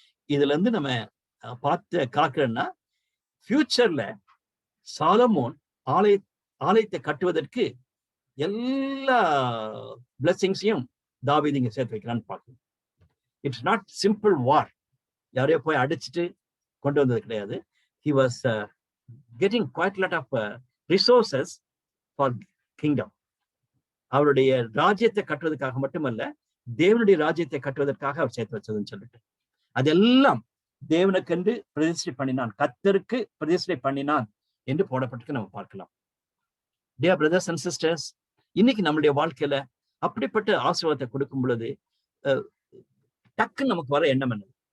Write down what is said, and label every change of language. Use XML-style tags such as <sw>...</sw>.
<ta>இதுல இருந்து நம்ம பார்த்து காக்கிறோம்னா, ஃபியூச்சர்ல சாலமோன் ஆலயத்தை கட்டுவதற்கு எல்லா பிளெஸிங்ஸையும் தாவீது இங்க சேர்த்து வைக்கிறான்னு பார்க்கணும்.</ta> <en>it's not simple war,</en> <ta>யாரையோ போய் அடிச்சுட்டு கொண்டு வந்தது கிடையாது.</ta> <en>He was getting quite a lot of resources for kingdom.</en> <ta>அவருடைய ராஜ்யத்தை கட்டுவதற்காக மட்டுமல்ல, தேவனுடைய ராஜ்யத்தை கட்டுவதற்காக அவர் சேர்த்து வச்சதுன்னு சொல்லிட்டு, அதெல்லாம் தேவனுக்கென்று பிரதிஷ்டை பண்ணினான், கர்த்தருக்கு பிரதிஷ்டை பண்ணினான் என்று போடப்பட்டு நம்ம பார்க்கலாம்.</ta> <en>Dear brothers and sisters,</en> <ta>இன்னைக்கு நம்மளுடைய வாழ்க்கையில அப்படிப்பட்ட ஆசீர்வாதத்தை கொடுக்கும் பொழுது டக்குன்னு நமக்கு வர எண்ணம் என்ன?</ta>